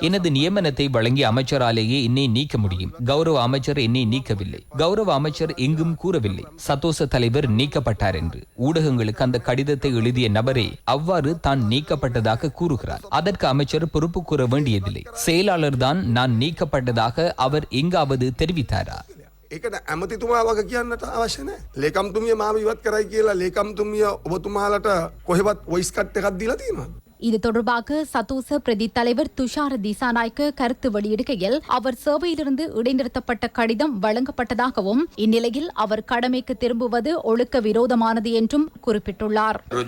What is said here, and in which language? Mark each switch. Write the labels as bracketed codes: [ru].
[ta] எனது நியமனத்தை வழங்கிய அமைச்சராலேயே என்னை நீக்க முடியும். கௌரவ அமைச்சர் என்னை நீக்கவில்லை. கௌரவ அமைச்சர் எங்கும் கூறவில்லை சதோச தலைவர் நீக்கப்பட்டார் என்று. ஊடகங்களுக்கு அந்த கடிதத்தை எழுதிய நபரே அவ்வாறு தான் நீக்கப்பட்டதாக கூறுகிறார். அதற்கு அமைச்சர் பொறுப்பு கூற வேண்டியதில்லை. செயலாளர் தான் நான் நீக்கப்பட்டதாக அவர் எங்காவது தெரிவித்தாரா? [si] ඒකට ඇමතිතුමා වගේ කියන්නට අවශ්‍ය නැහැ. ලේකම්තුමිය මාව ඉවත් කරයි කියලා ලේකම්තුමිය ඔබතුමාලට කොහෙවත් වොයිස් කට් එකක් දීලා තියෙනවද? [ta] இது தொடர்பாக சதோச பிரதி தலைவர் துஷார திசாநாயக்க கருத்து வெளியிடுகையில் அவர் சேவையிலிருந்து இடைநிறுத்தப்பட்ட கடிதம் வழங்கப்பட்டதாகவும் இந்நிலையில் அவர் கடமைக்கு திரும்புவது ஒழுக்க விரோதமானது என்றும் குறிப்பிட்டுள்ளார்.